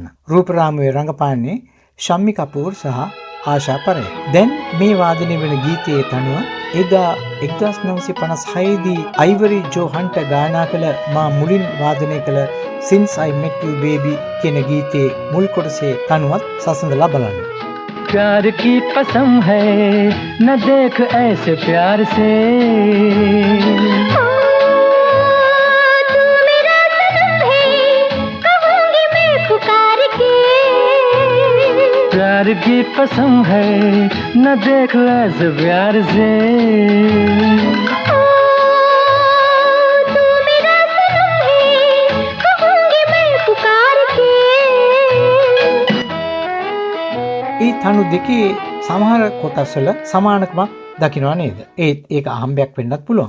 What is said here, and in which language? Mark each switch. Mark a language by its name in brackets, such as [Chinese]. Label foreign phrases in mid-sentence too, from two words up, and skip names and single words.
[Sinhala] රූපරාමුවේ රංගපාන්නේ ශම්මි කපූර් සහ ආශා පරේක්. දැන් මේ වාදනය වෙන ගීතයේ තනුව එදා 1956 දී අයිවරි ජෝ හන්ටර් ගායනා කළ මා මුලින් වාදනය කළ Since I Met You Baby කියන ගීතයේ මුල් කොටසේ තනුවත් සසඳලා බලන්න. [Hindi] प्यार की कसम है न देख ऐसे प्यार से तू मेरा सनम है कहूंगी मैं पुकार के प्यार की कसम है न देख ऐसे प्यार से [Sinhala] ඒ තනු දෙකේ සමහර කොටස්වල සමානකමක් දකිනවා නේද? ඒත් ඒක අහම්බයක් වෙන්නත් පුළුවන්.